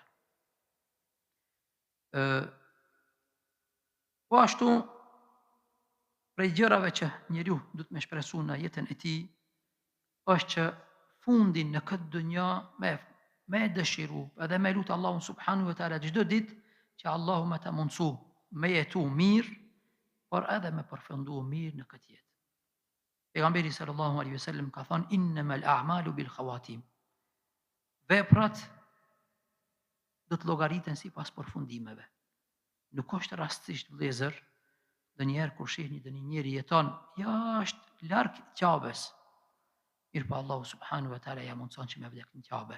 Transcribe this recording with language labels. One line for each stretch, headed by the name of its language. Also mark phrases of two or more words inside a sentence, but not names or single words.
Albanian: Po ashtu, prej gjërave që njeriu duhet me shpresu në jetën e tij, është që fundin në këtë dunja me dëshiru, edhe me lutë Allahun
Arabic: سبحانه وتعالى
Albanian: çdo ditë që Allahu më ta mundsu me jetu mirë, por edhe me përfundu mirë në këtë jetë. Pejgamberi
Arabic: صلى الله عليه وسلم
Albanian: ka thënë
Arabic: إنما الأعمال بالخواتيم.
Albanian: Veprat do të llogariten sipas përfundimeve. nuk është rastisht vëllezër, ndonjëherë kur shihni një njeri jeton jashtë larg Ka'bes, mirë po Allahu
Arabic: سبحانه وتعالى
Albanian: ja mundson që me vdek në Ka'be.